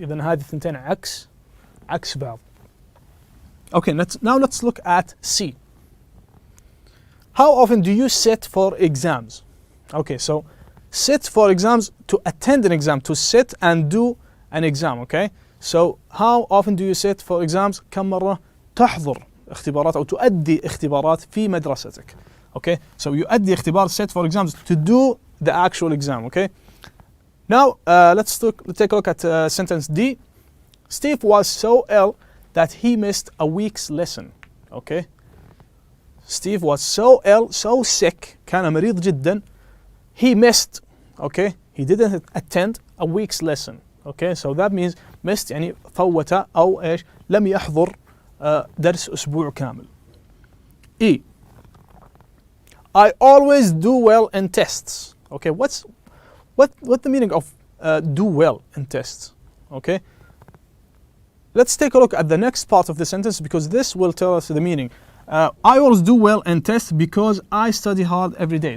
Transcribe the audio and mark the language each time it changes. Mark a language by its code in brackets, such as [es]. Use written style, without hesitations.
[ar] إذن هذه الثنتين عكس بعض. [en] Okay, now let's look at C. How often do you sit for exams? Okay, so sit for exams, to attend an exam, to sit and do an exam. Okay, so how often do you sit for exams? [ar] كم مرة تحضر اختبارات أو تؤدي اختبارات في مدرستك. [en] Okay, so you [ar] أدي اختبار, [en] sit for exams, to do the actual exam. Okay, now let's take a look at sentence D. Steve was so ill that he missed a week's lesson. Okay, Steve was so ill, so sick, [ar] كان مريض جدا. [en] He missed, okay, he didn't attend a week's lesson. Okay, so that means missed [ar] يعني فوت أو إيش لم يحضر درس أسبوع كامل. [en] E. I always do well in tests. Okay, what the meaning of do well in tests? Okay, let's take a look at the next part of the sentence because this will tell us the meaning. I always do well in tests because I study hard every day.